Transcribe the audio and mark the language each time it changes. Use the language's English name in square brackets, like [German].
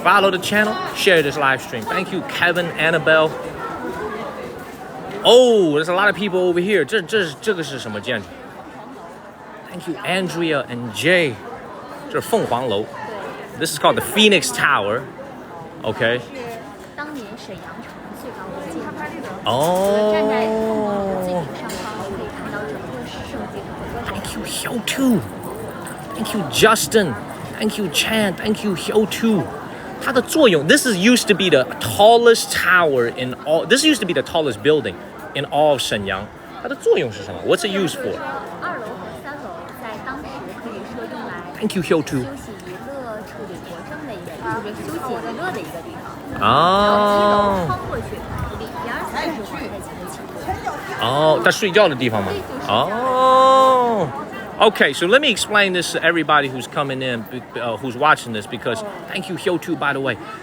[English] follow the channel, share this live stream. Thank you, Kevin, Annabelle. Oh, there's a lot of people over here. [Chinese] 这个是什么建筑 [English] ？Thank you, Andrea and Jay. [Chinese] 这是凤凰楼。 [English] This is called the Phoenix Tower. OK. [Chinese] 当年沈阳城最高的建筑。哦。站在凤凰楼最顶上方，可以看到整个圣经和 [English] Thank you, Hyo-tu. Thank you, Justin. Thank you, Chan. Thank you, Hyo-tu. [Chinese] 它的作用 [English] This is used to be the tallest tower in all. This used to be the tallest building in all of 沈阳。 [Chinese] 它的作用是什么 [English] ？What's it used for? [Chinese] 2楼和3楼在当时可以说用来 [English] Thank you, Hyo-tu. [Chinese] 休息娱乐、处理国政的一个，就是休息娱乐的一个地方。哦。穿过去，里边才是皇太极的寝宫。哦，他睡觉的地方吗？哦。 [English] Okay, so let me explain this to everybody who's coming in, who's watching this, because thank you, Hyo-tu, by the way.